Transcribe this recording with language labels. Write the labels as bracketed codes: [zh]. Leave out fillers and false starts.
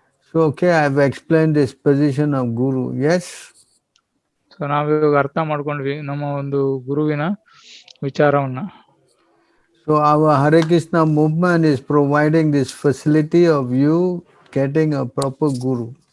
[en] So okay, I have explained this position of guru. Yes. [kn] So ನಾವಿವಾಗ ಅರ್ಥ ಮಾಡ್ಕೊಂಡ್ವಿ ನಮ್ಮ ಗುರುವಿನ ವಿಚಾರವನ್ನ. [en] So our Hare Krishna movement is providing this facility of you getting a proper guru.